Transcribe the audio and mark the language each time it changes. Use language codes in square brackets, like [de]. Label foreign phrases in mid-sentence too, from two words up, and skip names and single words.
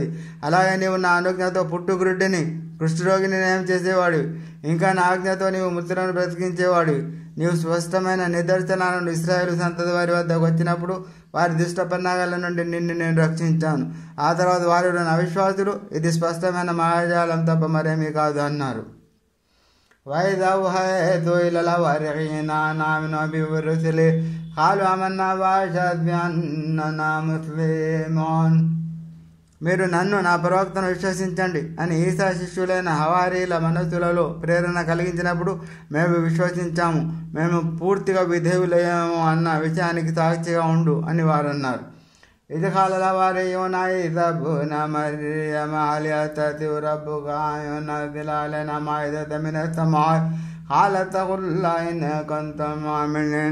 [te] అలాగే నీవు నా అనుజ్ఞతో పుట్టుగురుడ్డిని, కుష్ఠరోగిని నయం చేసేవాడు. ఇంకా నా ఆజ్ఞతో నీవు మృతులను బ్రతికించేవాడు. నీవు స్పష్టమైన నిదర్శనాలను ఇశ్రాయేలు సంతతి వారి వద్దకు వచ్చినప్పుడు వారి దుష్ట పన్నాగాల నుండి నిన్ను నేను రక్షించాను. ఆ తర్వాత వారు అవిశ్వాసులు ఇది స్పష్టమైన మాయాజాలం తప్ప మరేమీ కాదు అన్నారు. [ar] وإذ أوحيت إلى الحواريين أن آمنوا بي ورسلي قالوا آمنا واشهد بأننا مسلمون. [te] మీరు నన్ను, నా ప్రవక్తను విశ్వసించండి అని ఈసా శిష్యులైన హవారీల మనస్సులలో ప్రేరణ కలిగించినప్పుడు మేము విశ్వసించాము, మేము పూర్తిగా విధేయులయ్యాము అన్న విషయానికి సాక్షిగా ఉండు అని వారు అన్నారు. [ar] ఇది قال الحواريون عيسى ابن مريم هل يستطيع ربك أن ينزل علينا مائدة من السماء قال اتقوا الله إن كنتم مؤمنين.